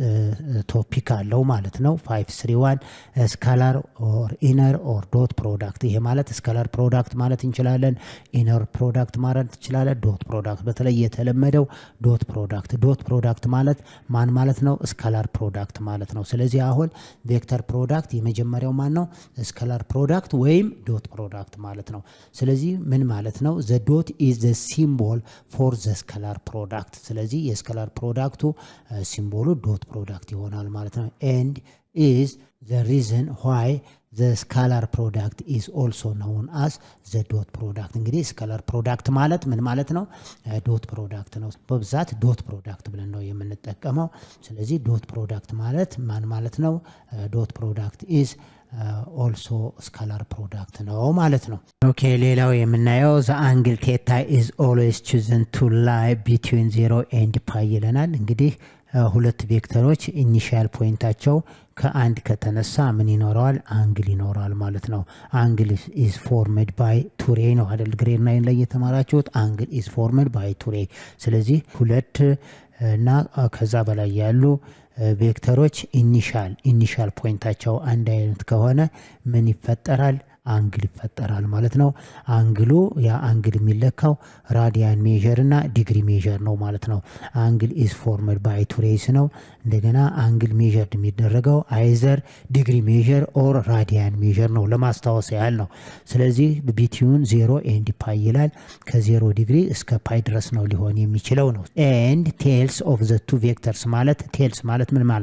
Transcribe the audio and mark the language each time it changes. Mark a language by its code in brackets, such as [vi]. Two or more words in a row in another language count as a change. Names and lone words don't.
[am] ቶፒክ አለው ማለት ነው። 5-3-1 [en] scalar or inner or dot product። [am] ይሄ ማለት [en] scalar product [am] ማለት እንችላለን፣ [en] inner product [am] ማለት እንችላለን፣ [en] dot product። [am] በተለይ የተለመደው [en] dot product። dot product [am] ማለት ማን ማለት ነው? [en] scalar product [am] ማለት ነው። ስለዚህ አሁን [en] vector product [am] የመጀመሪያው ማን ነው? [en] scalar product [am] ወይም [en] dot product [am] ማለት ነው። ስለዚህ ምን ማለት ነው? [en] the dot is the symbol for the scalar product። [am] ስለዚህ የስካላር ፕሮዳክቱ ሲምቦሉ ዶት ፕሮዳክት ይሆናል ማለት ነው። [en] and is the reason why the scalar product is also known as the dot product። [am] እንግዲህ ስካላር ፕሮዳክት ማለት ምን ማለት ነው? [en] dot product [am] ነው። በብዛት [en] dot product [am] ብለን ነው የምንጠቀመው። ስለዚህ [en] dot product [am] ማለት ማን ማለት ነው? [en] dot product is also scalar product [am] ነው ማለት ነው። ኦኬ ሌላው የምናየው [en] the angle theta is always chosen to lie between 0 and pi [am] ይለናል። እንግዲህ ሁለት ቬክተሮች [en] initial points [am] ከአንድ ከተነሳ ምን ይኖረዋል? አንግል ይኖራል ማለት ነው። [en] angle is formed by two ray [am] ነው አይደል? ግሬድ 9 ላይ የተማራችሁት [en] angle is formed by two ray። [am] ስለዚህ ሁለት እና ከዛ በላይ ያሉ ቬክተሮች [en] initial points [am] አንድ አይነት ከሆነ ምን ይፈጠራል? አንግል ይፈጠራል ማለት ነው። አንግሉ ያ አንግል የሚለካው [en] radian measure [am] እና [en] degree measure [am] ነው ማለት ነው። [en] angle is formed by two rays [am] ነው። እንደገና [en] angle measured [am] የሚደረገው [en] either degree measure or radian measure [am] ነው። ለማስታወስ ያህል ነው። ስለዚህ [en] between 0 and pi [am] ይላል። ከ0 ዲግሪ እስከ ፓይ ድረስ ነው ሊሆን የሚችለው ነው። [en] and tails of the two vectors [am] ማለት ቴልስ ማለት ምን ማለት?